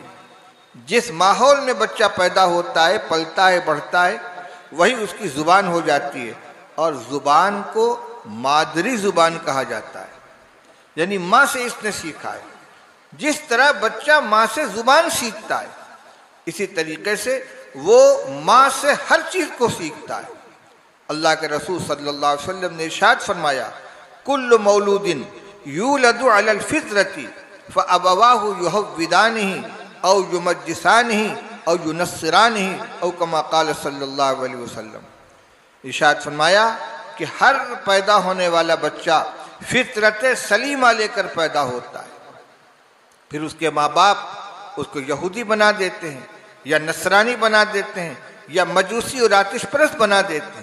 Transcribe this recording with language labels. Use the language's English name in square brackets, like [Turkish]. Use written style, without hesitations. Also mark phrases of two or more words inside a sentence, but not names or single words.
[Urdu] جس ماحول میں بچہ پیدا ہوتا ہے، پلتا ہے، بڑھتا ہے، وہی اس کی زبان ہو جاتی ہے، اور زبان کو مادری زبان کہا جاتا ہے، یعنی ماں سے اس نے سیکھا ہے۔ جس طرح بچہ ماں سے زبان سیکھتا ہے، اسی طریقے سے وہ ماں سے ہر چیز کو سیکھتا ہے۔ اللہ کے رسول [Arabic] صلی اللہ علیہ وسلم [Urdu] نے ارشاد فرمایا، [Arabic] کل مولود یولد علی الفطرۃ فابواہ یہودانہ او یمجسانہ او ینصرانہ او کما قال صلی اللہ علیہ وسلم۔ [Urdu] ارشاد فرمایا کہ ہر پیدا ہونے والا بچہ فطرت سلیمہ لے کر پیدا ہوتا ہے، پھر اس کے ماں باپ اس کو یہودی بنا دیتے ہیں، یا نصرانی بنا دیتے ہیں، یا مجوسی اور آتش پرست بنا دیتے ہیں۔